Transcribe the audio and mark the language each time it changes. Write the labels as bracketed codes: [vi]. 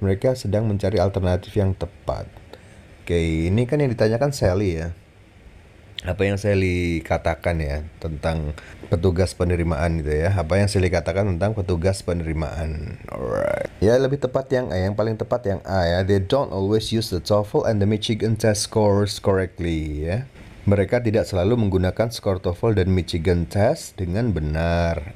[id] Mereka sedang mencari alternatif yang tepat. Oke, ini kan yang ditanyakan Sally ya. Apa yang Sally katakan ya tentang petugas penerimaan gitu ya. Apa yang Sally katakan tentang petugas penerimaan. Alright. Ya lebih tepat yang A, yang paling tepat yang A ya. [en] They don't always use the TOEFL and the Michigan test scores correctly ya. [id] Mereka tidak selalu menggunakan skor TOEFL dan Michigan test dengan benar.